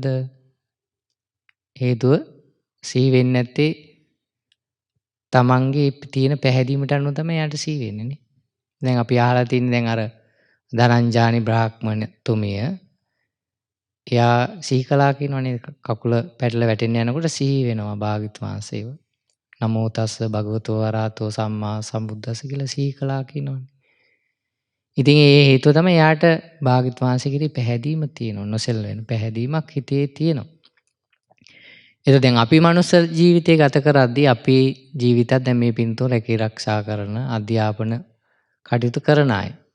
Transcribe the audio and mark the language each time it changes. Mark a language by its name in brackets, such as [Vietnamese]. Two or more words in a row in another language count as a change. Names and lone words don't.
[Sinhala] හේතුව සිහි වෙන්නේ නැත්තේ තමන්ගේ තියෙන පැහැදීමට අනුව තමයි යාට සිහි වෙන්නේ නේ. දැන් අපි අහලා තින්නේ දැන් අර ධනංජානි බ්‍රාහ්මණතුමිය එයා සිහි කළා කියනවනේ කකුල පැටල වැටෙන්න යනකොට සිහි වෙනවා භාග්‍යවතුන් වහන්සේව. [Pali] නමෝ තස්ස භගවතෝ අරහතෝ සම්මා සම්බුද්දස්ස [Sinhala] කියලා සිහි කළා කියනවනේ. ඉතින් ඒ හේතුව තමයි යාට භාග්‍යවතුන් වහන්සේ කෙරෙහි පැහැදීම තියෙනවා. නොසෙල් වෙන පැහැදීමක් හිතේ තියෙනවා. ඒක දැන් අපි මනුස්ස ජීවිතය ගත කරද්දී අපේ ජීවිතත් දැන් මේ පින්තෝ රැකී ආරක්ෂා කරන අධ්‍යාපන කටයුතු කරන අය.